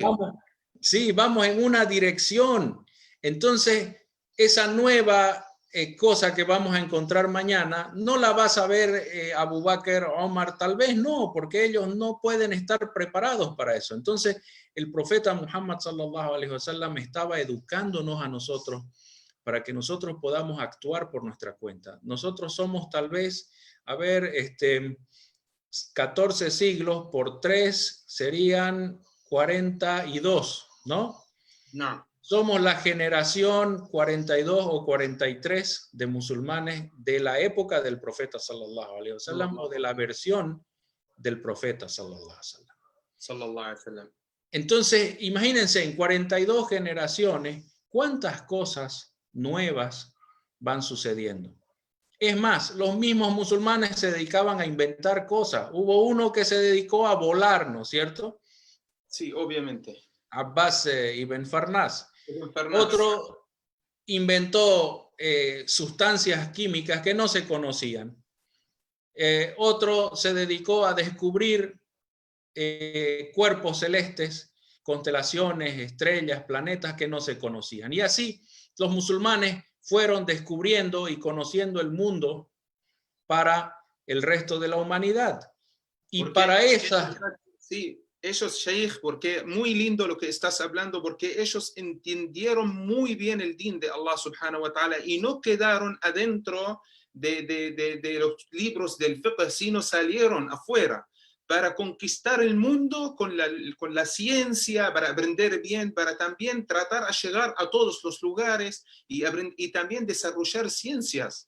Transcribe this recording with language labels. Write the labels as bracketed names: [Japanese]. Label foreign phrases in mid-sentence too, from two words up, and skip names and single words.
[Spanish] Sí, vamos en una dirección. Entonces, esa nueva cosa que vamos a encontrar mañana, no la vas a ver Abu Bakr, Omar, tal vez no, porque ellos no pueden estar preparados para eso. Entonces, el profeta Muhammad [Arabic] صلى الله عليه وسلم [Spanish] estaba educándonos a nosotros para que nosotros podamos actuar por nuestra cuenta. Nosotros somos tal vez, 14 siglos por 3 serían 42, ¿no? No. Somos la generación 42 o 43 de musulmanes de la época del profeta [Arabic] صلى الله عليه وسلم [Spanish] o de la versión del profeta [Arabic] صلى الله عليه وسلم. [Spanish] Entonces, imagínense, en 42 generaciones, ¿cuántas cosas nuevas van sucediendo? Es más, los mismos musulmanes se dedicaban a inventar cosas. Hubo uno que se dedicó a volar, ¿no es cierto? Sí, obviamente. Abbas ibn Farnas. Otro inventó sustancias químicas que no se conocían. Otro se dedicó a descubrir cuerpos celestes, constelaciones, estrellas, planetas que no se conocían. Y así los musulmanes fueron descubriendo y conociendo el mundo para el resto de la humanidad. Y porque para esa... Sí, ellos, Sheikh, porque muy lindo lo que estás hablando, porque ellos entendieron muy bien el din de [Arabic] الله سبحانه وتعالى [Spanish] y no quedaron adentro de los libros del fiqh, sino salieron afuera para conquistar el mundo con la ciencia, para aprender bien, para también tratar de llegar a todos los lugares y también desarrollar ciencias.